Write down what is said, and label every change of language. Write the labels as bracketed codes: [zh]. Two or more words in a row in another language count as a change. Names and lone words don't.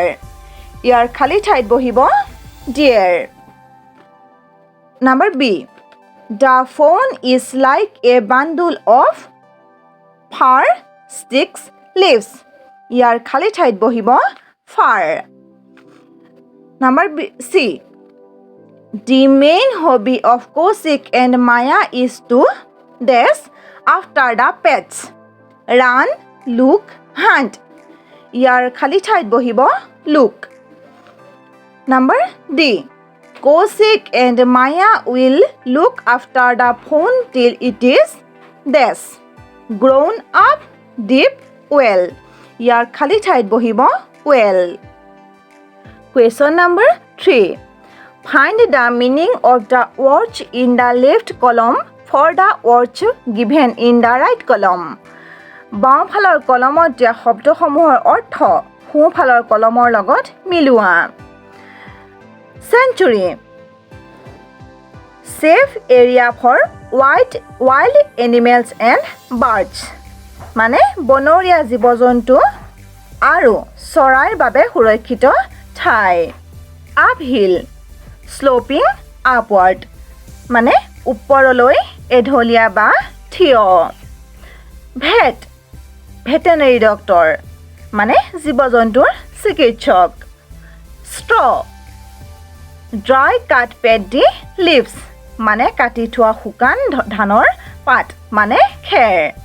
[as] ইয়াৰ খালী ঠাইত বহিব deer. [en] Number B. The phone is like a bundle of fir, sticks, leaves. [as] ইয়াৰ খালী ঠাইত বহিব fir. [en] Number C. The main hobby of Kaushik and Maya is to dash after the pets. Run, look, hunt. [as] ইয়াৰ খালী ঠাইত বহিব look. [en] Number D. Kaushik and Maya will look after the phone till it is dash grown up deep well. [as] ইয়াৰ খালী ঠাইত বহিব well. [en] Question number 3. Find the meaning of the words in the left column for the words given in the right column. [as] বাওঁফালৰ কলমত দিয়া শব্দসমূহৰ অৰ্থ সোঁফালৰ কলমৰ লগত মিলোৱা। [en] Sanctuary. Safe area for wild animals and birds. [as] মানে বনৰীয়া জীৱ-জন্তু আৰু চৰাইৰ বাবে সুৰক্ষিত ঠাই [en] uphill sloping upward [as] মানে ওপৰলৈ এঢলীয়া বা থিয় [en] veterinary doctor [as] মানে জীৱ-জন্তুৰ চিকিৎসক [en] straw dry cut paddy leaves [as] মানে কাটি থোৱা শুকান ধানৰ পাত মানে খেৰ